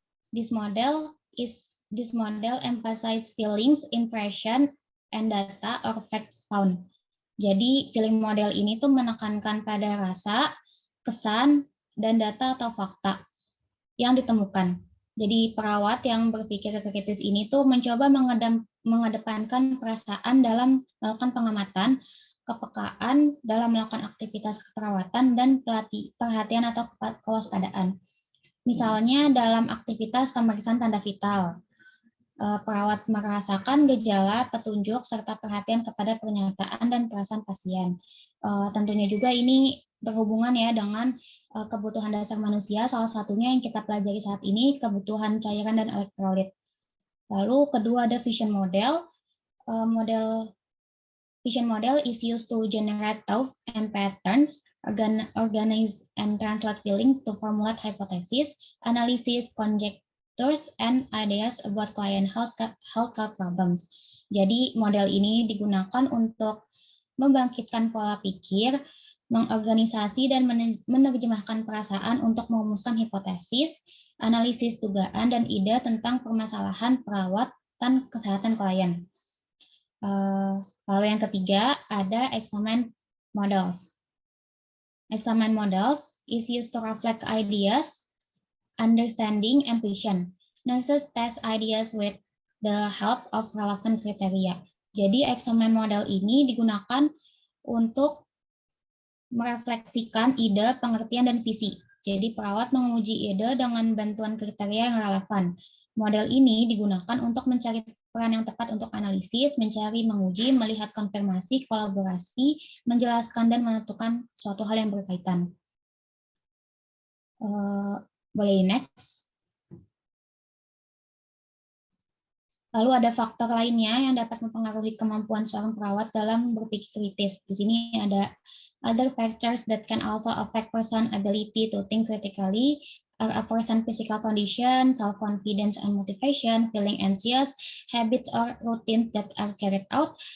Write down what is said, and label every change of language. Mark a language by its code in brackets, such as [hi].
[en] This model emphasize feelings, impression, and data or facts found. [id] Jadi feeling model ini tuh menekankan pada rasa, kesan, dan data atau fakta yang ditemukan. Jadi perawat yang berpikir kritis ini tuh mencoba mengedepankan perasaan dalam melakukan pengamatan, kepekaan dalam melakukan aktivitas keperawatan, dan perhatian atau kewaspadaan. Misalnya dalam aktivitas pemeriksaan tanda vital, perawat merasakan gejala, petunjuk, serta perhatian kepada pernyataan dan perasaan pasien. Tentunya juga ini berhubungan ya dengan kebutuhan dasar manusia, salah satunya yang kita pelajari saat ini, kebutuhan cairan dan elektrolit. Lalu kedua ada vision model. [en] Vision model is used to generate thoughts and patterns, organize and translate feelings to formulate hypotheses, analysis, conjectures, and ideas about client healthcare problems. [id] Jadi model ini digunakan untuk membangkitkan pola pikir, mengorganisasi dan menerjemahkan perasaan untuk merumuskan hipotesis, analisis dugaan, dan ide tentang permasalahan perawatan kesehatan klien. Lalu yang ketiga ada examen models. [en] Examen models is used to reflect ideas, understanding, and vision. Nurses test ideas with the help of relevant criteria. [id] Jadi examen model ini digunakan untuk merefleksikan ide, pengertian, dan visi. Jadi perawat menguji ide dengan bantuan kriteria yang relevan. Model ini digunakan untuk mencari peran yang tepat untuk analisis, mencari, menguji, melihat konfirmasi, kolaborasi, menjelaskan, dan menentukan suatu hal yang berkaitan. Boleh [en] next. [id] Lalu ada faktor lainnya yang dapat mempengaruhi kemampuan seorang perawat dalam berpikir kritis. Di sini ada [en] other factors that can also affect person ability to think critically are a person physical condition, self-confidence and motivation, feeling anxious, habits or routines that are carried out,